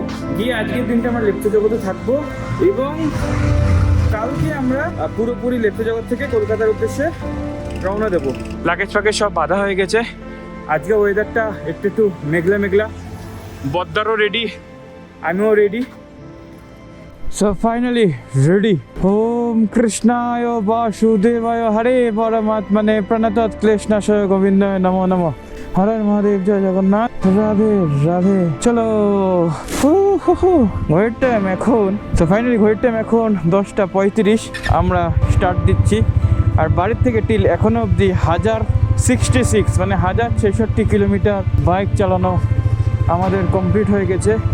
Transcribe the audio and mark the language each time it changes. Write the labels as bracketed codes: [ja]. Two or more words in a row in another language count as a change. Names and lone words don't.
[bn] গিয়ে আজকের দিনটা আমরা লেপচা জগতে থাকবো এবং কালকে আমরা পুরোপুরি লেপচা জগৎ থেকে কলকাতার উদ্দেশ্যে রওনা দেবো। লাগেজ ফাগেজ সব বাঁধা হয়ে গেছে। আজকে ওয়েদারটা একটু মেঘলা মেঘলা। বদ্দারও রেডি, আমিও রেডি। [en] So finally ready. [sa] Om Krishnaya Vasudevaya Hare Paramatmane Pranatat Kleshnashaya Govindaya Namo Namo. [bn] হর হর মহাদেব, জয় জগন্নাথ, রাধে রাধে। চলো। ঘড়ির টাইম এখন, তো ফাইনালি ঘড়ির টাইম এখন 10:35। আমরা স্টার্ট দিচ্ছি। আর বাড়ির থেকে টিল এখনো অবধি 1066 মানে 1066 কিলোমিটার বাইক চালানো আমাদের কমপ্লিট হয়ে গেছে।